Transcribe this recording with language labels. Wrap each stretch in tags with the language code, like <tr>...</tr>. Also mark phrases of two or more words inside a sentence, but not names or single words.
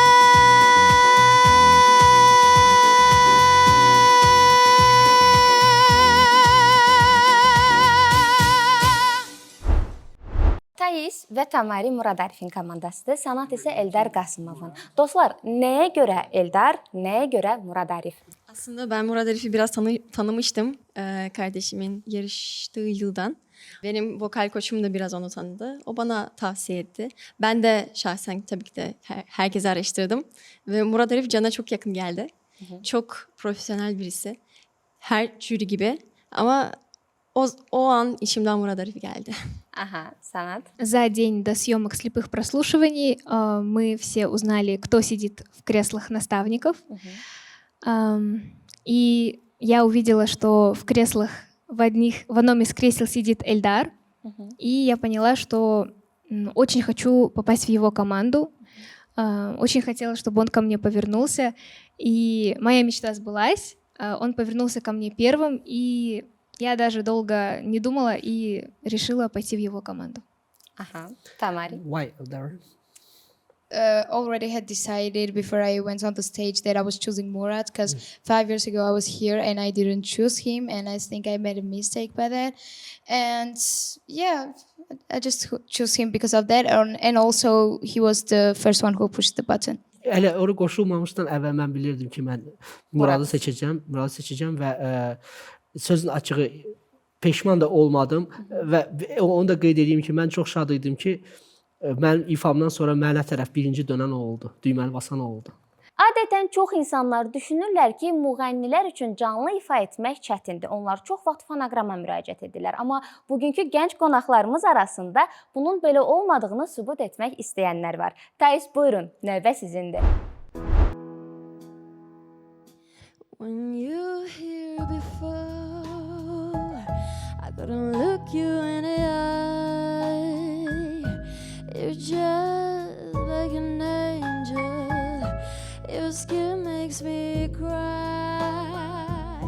<az>Tayis və Tamari Muradarifin komandasıdır. Sanat isə Eldar Qasımovun. Dostlar, nəyə görə Eldar, nəyə görə Muradarif?</az> <tr>Aslında ben Murat Arif'i biraz tanımıştım kardeşimin yarıştığı yıldan. Benim vokal koçum da biraz onu tanıdı. O bana tavsiye etti. Ben de şahsen tabii ki de herkese araştırdım. Ve Murat Arif Can'a çok yakın geldi. Çok profesyonel birisi. Her jüri gibi. Ama o an içimden Murat Arif geldi.</tr> <az>Aha, Sanat.</az> <ru>За день до съемок слепых прослушиваний мы все узнали, кто сидит в креслах наставников. И я увидела, что в креслах в одном из кресел сидит Эльдар. И я поняла, что очень хочу попасть в его команду. Очень хотела, чтобы он ко мне повернулся. И моя мечта сбылась. Он повернулся ко мне первым, и я даже долго не думала и решила пойти в его команду.</ru> <az>Aha, Tamari.</az> <en>Why Eldar? Already had decided before I went on the stage that I was choosing Murat because 5 years ago I was here and I didn't choose him, and I think I made a mistake by that. And yeah, I just chose him because of that, and also he was the first one who pushed the button.</en> <az>Hələ ora qoşulmamışdan əvvəl mən bilirdim ki, mən Muradı seçəcəm və sözün açığı peşman da olmadım və onu da qeyd edeyim ki, mən çox şad idim ki, mənim ifamdan sonra mənə tərəf birinci dönən o oldu, düyməli basan o oldu. Adətən çox insanlar düşünürlər ki, müğənnilər üçün canlı ifa etmək çətindir. Onlar çox vaxt fonoqrama müraciət edirlər. Amma bugünkü gənc qonaqlarımız arasında bunun belə olmadığını sübut etmək istəyənlər var. Tayis, buyurun, növbə sizindir.</az> <en>When you here before, I couldn't look you in the eye. You're just like an angel. Your skin makes me cry.</en>